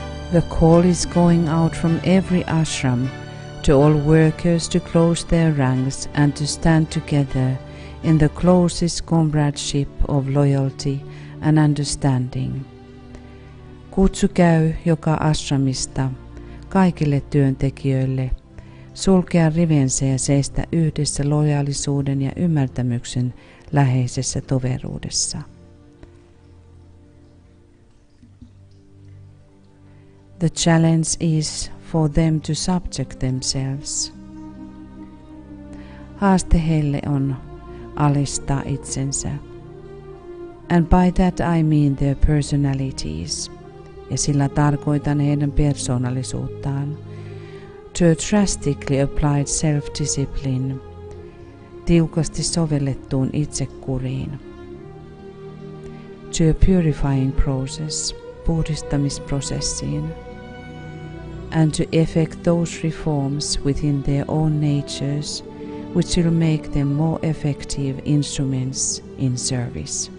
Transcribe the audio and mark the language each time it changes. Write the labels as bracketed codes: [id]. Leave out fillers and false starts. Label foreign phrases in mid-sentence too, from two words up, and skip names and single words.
[en] The call is going out from every ashram to all workers to close their ranks and to stand together in the closest comradeship of loyalty and understanding. [fi] Kutsu käy joka ashramista kaikille työntekijöille sulkea rivensä ja seistä yhdessä lojaalisuuden ja ymmärtämyksen läheisessä toveruudessa. [en] The challenge is for them to subject themselves. [fi] Haaste heille on alistaa itsensä. [en] And by that I mean their personalities. [fi] Ja sillä tarkoitan heidän persoonallisuuttaan. [en] To a drastically applied self-discipline. [fi] Tiukasti sovellettuun itsekuriin. [en] To a purifying process. [fi] Puhdistamisprosessiin. [en] And to effect those reforms within their own natures which will make them more effective instruments in service.